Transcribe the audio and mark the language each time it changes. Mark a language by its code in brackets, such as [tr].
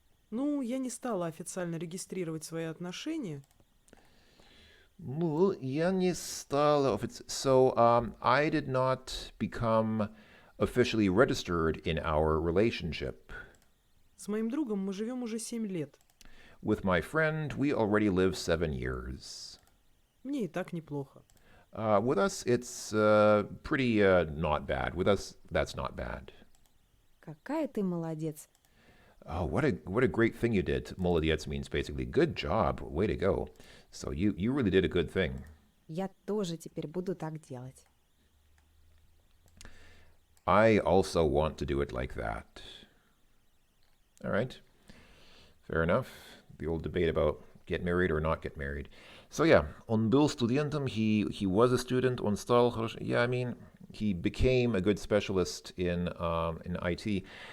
[ru] Ну, я не стала официально регистрировать свои отношения. Ну, я не стала [en] So, I did not become officially registered in our relationship. [ru] С моим другом мы живем уже 7 лет. [en] With my friend, we already live 7 years. [ru] Мне и так неплохо. [en] With us, it's pretty not bad. With us, that's not bad. [ru] Какая ты молодец. [en] Oh, what a great thing you did. Молодец means basically good job, way to go. So you really did a good thing. [ru] Я тоже теперь буду так делать. [en] I also want to do it like that. All right. Fair enough. The old debate about get married or not get married. So yeah, [ru] он был студентом, [en] he was a student, [ru] он стал хорошим. [en] Yeah, I mean, he became a good specialist in IT.